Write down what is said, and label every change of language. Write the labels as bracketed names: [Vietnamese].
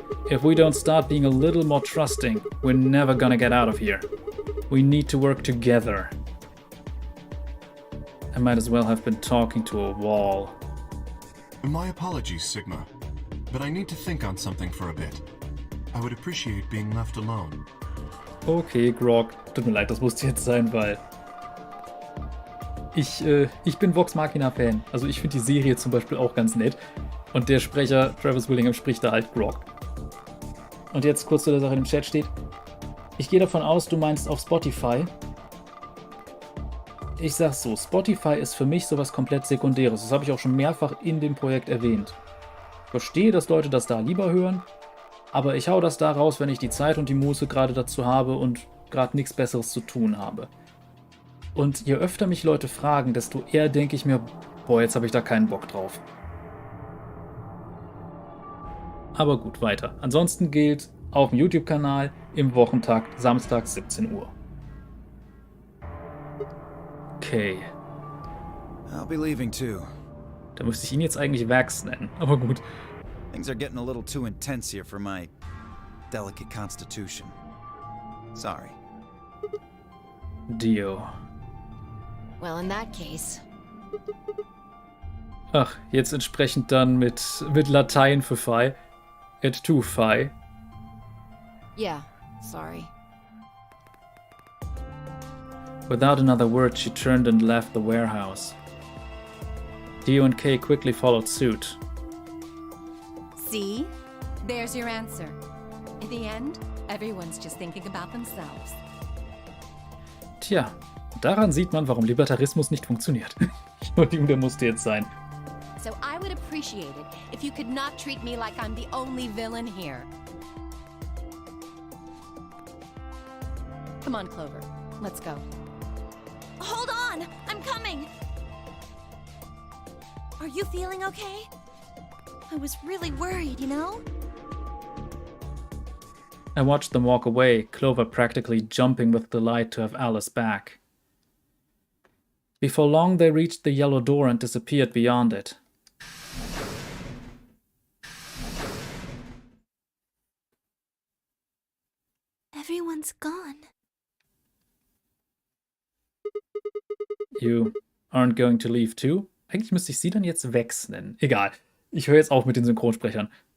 [English] If we don't start being a little more trusting, we're never gonna get out of here. We need to work together. I might as well have been talking to a wall. My apologies, Sigma, but I need to think on something for a bit. I would appreciate being left alone. Okay, Grog. [German] Tut mir leid, das musste jetzt sein, weil ich bin Vox Machina-Fan. Also ich finde die Serie zum Beispiel auch ganz nett. Und der Sprecher, Travis Willingham, spricht da halt Grog. Und jetzt kurz zu der Sache, die im Chat steht. Ich gehe davon aus, du meinst auf Spotify. Ich sag's so, Spotify ist für mich sowas komplett Sekundäres. Das habe ich auch schon mehrfach in dem Projekt erwähnt. Ich verstehe, dass Leute das da lieber hören, aber ich hau das da raus, wenn ich die Zeit und die Muße gerade dazu habe und gerade nichts Besseres zu tun habe. Und je öfter mich Leute fragen, desto eher denke ich mir, boah, jetzt habe ich da keinen Bock drauf. Aber gut, weiter. Ansonsten gilt auf dem YouTube-Kanal im Wochentakt Samstag 17 Uhr. Okay. [English] I'll be leaving too. [German] Da müsste ich ihn jetzt eigentlich Vax nennen, aber gut. [English] Things are getting a little too intense here for my delicate constitution. Sorry. Dio. Well, in that case. [German] Ach, jetzt entsprechend dann mit Latein für Phi. [Latin] Et tu Phi. [English] Yeah, sorry. Without another word, she turned and left the warehouse. Dio and Kay quickly followed suit. See? There's your answer. In the end, everyone's just thinking about themselves. [German] Tja, daran sieht man, warum Libertarismus nicht funktioniert. Entschuldigung, der musste jetzt sein. [English] So I would appreciate it if you could not treat me like I'm the only villain here. Come on, Clover. Let's go. Hold on! I'm coming! Are you feeling okay? I was really worried, you know? I watched them walk away, Clover practically jumping with delight to have Alice back. Before long, they reached the yellow door and disappeared beyond it. Everyone's gone. You aren't going to leave too? [German] Eigentlich müsste ich sie dann jetzt Vex nennen. Egal. Ich höre jetzt auf mit den Synchronsprechern.